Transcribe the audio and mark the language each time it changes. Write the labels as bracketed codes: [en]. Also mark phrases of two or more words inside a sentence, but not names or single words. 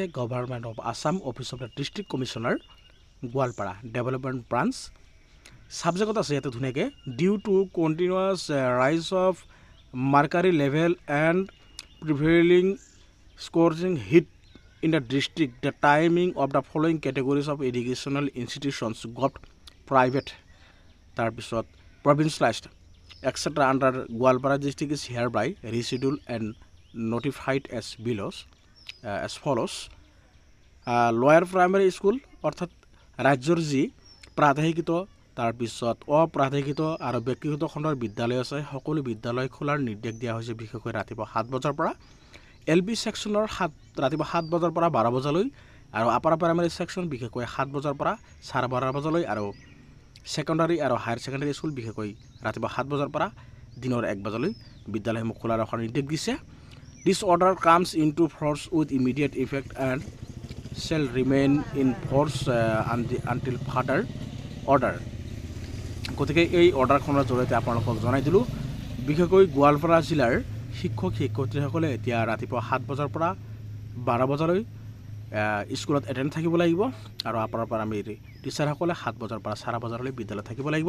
[en] Government of Assam Office of the District Commissioner Goalpara Development Branch [as] ছাবজেক্টত আছে ইয়াতে ধুনীয়াকৈ [en] Due to continuous rise of mercury level and prevailing scorching heat in the district the timing of the following categories of educational institutions Govt private তাৰপিছত প্ৰভিন্সিয়েলাইজড etc. under Gwalpara district is hereby rescheduled and notified as below as follows. Lower primary school [as] অর্থাৎ ৰাজ্যৰ যি প্ৰাদেশিকত তাৰপিছত অপ্ৰাদেশিকত আৰু ব্যক্তিগত খণ্ডৰ বিদ্যালয় আছে সকলো বিদ্যালয় খোলাৰ নিৰ্দেশ দিয়া হৈছে বিশেষকৈ ৰাতিপুৱা 7 বজাৰ পৰা। LB সেকশনৰ ৰাতিপুৱা 7 বজাৰ পৰা 12 বজালৈ আৰু [en] upper primary section [as] বিশেষকৈ 7 বজাৰ পৰা 12:30 বজালৈ আৰু সেকেন্ডাৰী আৰু [en] higher secondary school [as] বিশেষকৈ ৰাতিপুৱা 7 বজাৰ পৰা দিনৰ 1 বজালৈ বিদ্যালয়সমূহ খোলা ৰখাৰ নিৰ্দেশ দিছে। [en] This order comes into force with immediate effect and shall remain in force until further order. [as] গতিকে এই অৰ্ডাৰখনৰ জৰিয়তে আপোনালোকক জনাই দিলোঁ বিশেষকৈ গোৱালপাৰা জিলাৰ শিক্ষক শিক্ষয়িত্ৰীসকলে এতিয়া ৰাতিপুৱা 7 বজাৰ পৰা 12 বজালৈ স্কুলত এটেণ্ড থাকিব লাগিব আৰু [en] upper primary [as] টিচাৰসকলে 7 বজাৰ পৰা 4 বজালৈ বিদ্যালয়ত থাকিব লাগিব।